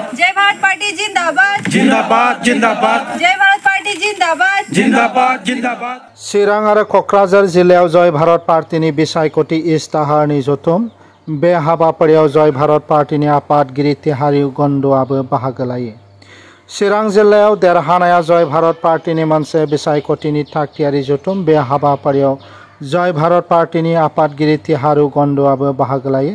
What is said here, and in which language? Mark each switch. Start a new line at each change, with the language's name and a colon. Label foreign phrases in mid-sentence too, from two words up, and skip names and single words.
Hindi: जय भारत पार्टी जिंदाबाद जिंदाबाद जिंदाबाद जय भारत पार्टी जिंदाबाद जिंदाबाद जिंदाबाद
Bodo: चिरां आरो क'क्राझार जिल्लायाव जय भारत पार्टीनि बिसायख'थि इस्ताहारनि जथुम बे हाबाफारियाव जय भारत पार्टीनि आफादगिरि तिहारी गन्डआबो बाहागो लायो। चिरां जिल्लायाव देरहानाया जय भारत पार्टीनि मोनसे बिसायख'थिनि थाखथियारि जथुम बे हाबाफारियाव जय भारत पार्टीनि आफादगिरि तिहारी गन्डआबो बाहागो लायो।